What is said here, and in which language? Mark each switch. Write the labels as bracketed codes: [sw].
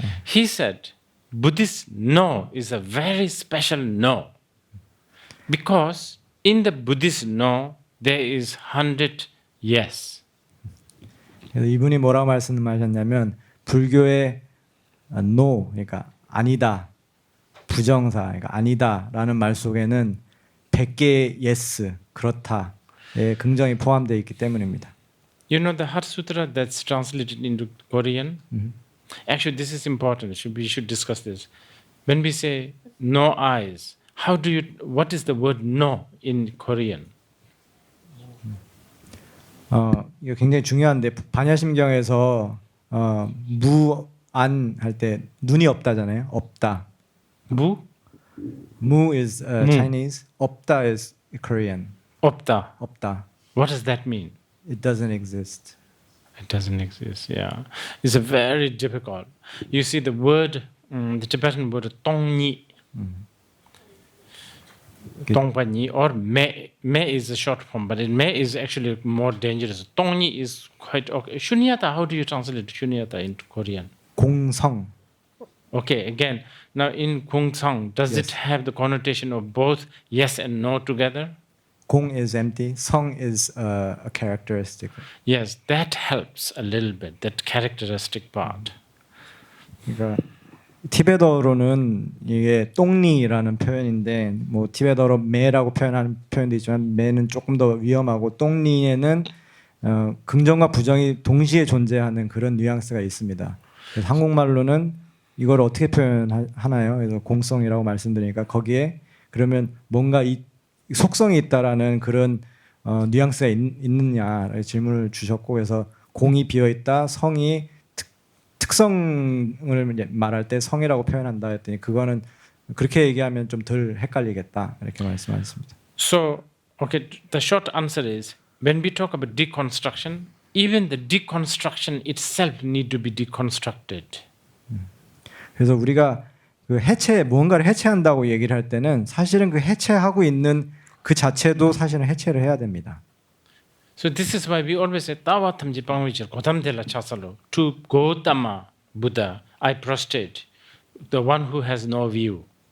[en] He said, Buddhist no is a very special no. Because in the Buddhist no, there is 100 yes. [ko] 그래서 이분이 뭐라고 말씀하셨냐면 불교의 no, 그러니까 아니다, 부정사, 그러니까 아니다라는 말 속에는 100개의 yes, 그렇다의 긍정이 포함되어 있기 때문입니다. [en] You know the Heart Sutra that's translated into Korean? Actually, this is important. We should discuss this. When we say no eyes, what is the word no in Korean? [ko] 이거 굉장히 중요한데 반야심경에서 무안 할 때 눈이 없다잖아요. 없다. 무? [en] 무 is Chinese. 없다 is Korean. [ko] 없다. 없다. [en] What does that mean? It doesn't exist. It doesn't exist, yeah. It's a very difficult. You see the word, the Tibetan word tongni, tongpanyi, or me. Me is a short form, but me is actually more dangerous. Tongni is quite okay. Shunyata, how do you translate shunyata into Korean? [ko] 공성. [en] Okay, again, now in Kungsang, does it have the connotation of both yes and no together? 공 is empty. 성 is a characteristic. Yes, that helps a little bit, that characteristic part. [ko] 그러니까 티베터로는 이게 똥리라는 표현인데 뭐 티베터로 매라고 표현하는 표현도 있지만 매는 조금 더 위험하고 똥리에는 긍정과 부정이 동시에 존재하는 그런 뉘앙스가 있습니다. 그래서 한국말로는 이걸 어떻게 표현하나요? 그래서 공성이라고 말씀드리니까 거기에 그러면 뭔가 이 속성이 있다라는 그런 뉘앙스가 있느냐 질문을 주셨고 그래서 공이 비어 있다, 성이 특성을 말할 때 성이라고 표현한다 했더니 그거는 그렇게 얘기하면 좀 덜 헷갈리겠다 이렇게 말씀하셨습니다. [en] So, okay, the short answer is when we talk about deconstruction, even the deconstruction itself need to be deconstructed. [ko] 그래서 우리가 그 무언가를 해체한다고 얘기를 할 때는 사실은 그 해체하고 있는 그 자체도 사실은 해체를 해야 됩니다. [en] So this is why we always say [bo] Tawa Thamji Pangvichar Kodamdela Chasalo [en] to Gautama Buddha I prostrate, the one who has no view.